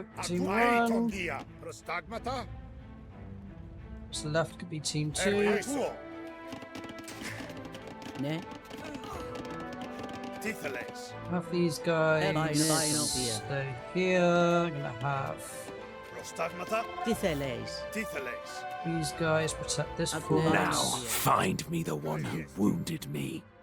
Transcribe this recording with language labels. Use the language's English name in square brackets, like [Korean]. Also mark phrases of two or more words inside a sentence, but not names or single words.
[English] Team 1. Prostagmata. What's left could be Team 2. Ne. Titeles. Have these guys stay here. I'm gonna have Prostagmata. Titheles. Titeles. these guys protect this fort. Now find me the one who wounded me.